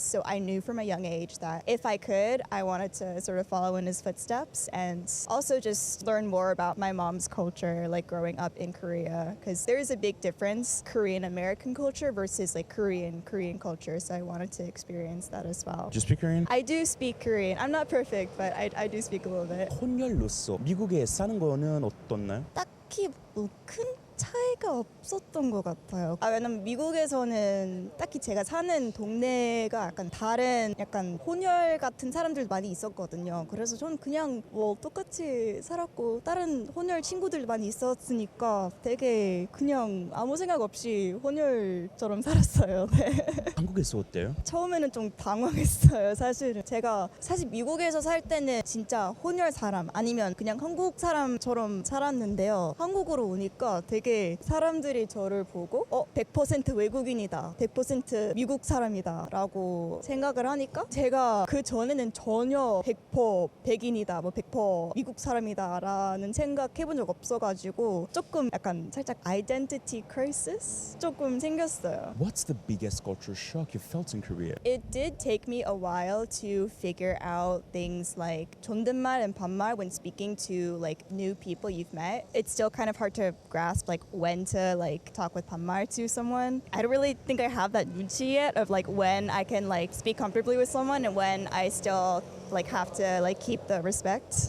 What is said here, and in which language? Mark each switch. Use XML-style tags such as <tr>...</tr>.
<en>So I knew from a young age that if I could, I wanted to sort of follow in his footsteps and also just learn more about my mom's culture, like growing up in Korea, because there is a big difference, Korean American culture versus like Korean culture. So I wanted to experience that as well. Do you speak Korean? I do speak Korean. I'm not perfect, but I do speak a little bit.</en> <ko>혼혈로서 미국에 사는 거는 어떻나요? 딱히 큰 차이가 없었던 것 같아요. 왜냐면 미국에서는 딱히 제가 사는 동네가 약간 다른 약간 혼혈 같은 사람들 많이 있었거든요. 그래서 저는 그냥 뭐 똑같이 살았고 다른 혼혈 친구들 많이 있었으니까 되게 그냥 아무 생각 없이 혼혈처럼 살았어요. 네. 한국에서 어때요? 처음에는 좀 당황했어요. 사실은 제가 미국에서 살 때는 진짜 혼혈 사람 아니면 그냥 한국 사람처럼 살았는데요. 한국으로 오니까 되게 사람들이 저를 보고 100% 외국인이다, 100% 미국 사람이다 라고 생각을 하니까 제가 그 전에는 전혀 100% 백인이다, 뭐 100% 미국 사람이다 라는 생각 해본 적 없어가지고 조금 약간 살짝</ko> <en>identity crisis</en> <ko>조금 생겼어요.</ko> <en>What's the biggest culture shock you felt in Korea? It did take me a while to figure out things like 존댓말 and 반말 when speaking to like new people you've met. It's still kind of hard to grasp like when to like talk with 반말 to someone. I don't really think I have that 눈치 yet of like when I can like speak comfortably with someone and when I still like have to like keep the respect.</en>